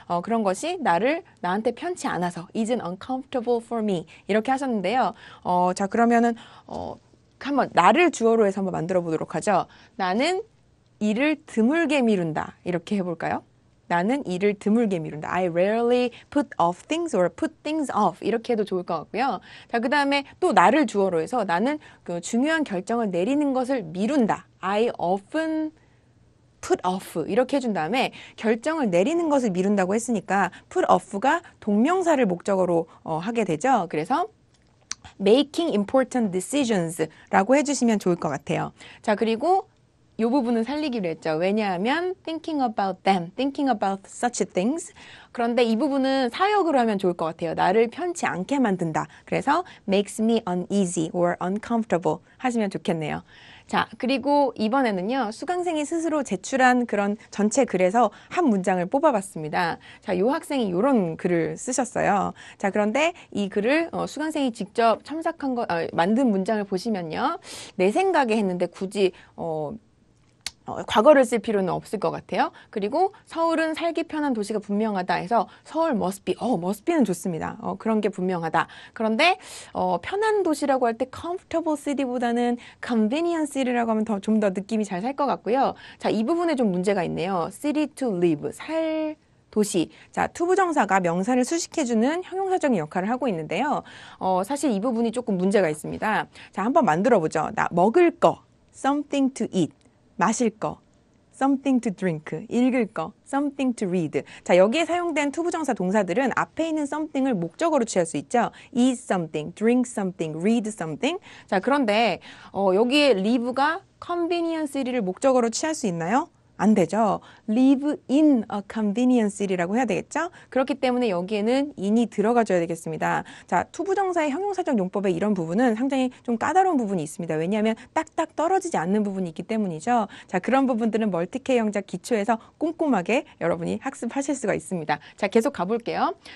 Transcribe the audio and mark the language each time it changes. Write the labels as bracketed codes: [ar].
[ko] 그런 것이 나한테 편치 않아서 [en] isn't uncomfortable for me [ko] 이렇게 하셨는데요. 자, 그러면은 한번 나를 주어로 해서 한번 만들어 보도록 하죠. 나는 일을 드물게 미룬다 이렇게 해볼까요? 나는 일을 드물게 미룬다. [en] I rarely put off things or put things off. [ko] 이렇게 해도 좋을 것 같고요. 자, 그 다음에 또 나를 주어로 해서 나는 그 중요한 결정을 내리는 것을 미룬다. [en] I often put off. [ko] 이렇게 해준 다음에 결정을 내리는 것을 미룬다고 했으니까 put off가 동명사를 목적어로 하게 되죠. 그래서 [en] making important decisions [ko] 라고 해주시면 좋을 것 같아요. 자, 그리고 이 부분은 살리기로 했죠. 왜냐하면 [en] thinking about them, thinking about such things. [ko] 그런데 이 부분은 사역으로 하면 좋을 것 같아요. 나를 편치 않게 만든다. 그래서 [en] makes me uneasy or uncomfortable [ko] 하시면 좋겠네요. 자, 그리고 이번에는요. 수강생이 스스로 제출한 그런 전체 글에서 한 문장을 뽑아봤습니다. 자, 이 학생이 이런 글을 쓰셨어요. 자, 그런데 이 글을 수강생이 직접 만든 문장을 보시면요. 내 생각에 했는데 굳이 과거를 쓸 필요는 없을 것 같아요. 그리고 서울은 살기 편한 도시가 분명하다 해서 서울 must be, must be는 좋습니다. 그런 게 분명하다. 그런데 편한 도시라고 할 때 comfortable city보다는 convenient city라고 하면 좀 더 느낌이 잘 살 것 같고요. 자, 이 부분에 좀 문제가 있네요. city to live, 도시. 자, 투부정사가 명사를 수식해주는 형용사적인 역할을 하고 있는데요. 사실 이 부분이 조금 문제가 있습니다. 자, 한번 만들어보죠. 나 먹을 거, [en] something to eat. [ko] 마실 거, [en] something to drink. [ko] 읽을 거, [en] something to read. [ko] 자, 여기에 사용된 투부정사 동사들은 앞에 있는 something을 목적어로 취할 수 있죠. [en] eat something, drink something, read something. [ko] 자, 그런데 여기에 live가 convenience city를 목적어로 취할 수 있나요? 안 되죠. [en] live in a convenience city라고 [ko] 해야 되겠죠? 그렇기 때문에 여기에는 in이 들어가줘야 되겠습니다. 자, 투부정사의 형용사적 용법의 이런 부분은 상당히 좀 까다로운 부분이 있습니다. 왜냐하면 딱딱 떨어지지 않는 부분이 있기 때문이죠. 자, 그런 부분들은 멀티케어 영작 기초에서 꼼꼼하게 여러분이 학습하실 수가 있습니다. 자, 계속 가볼게요.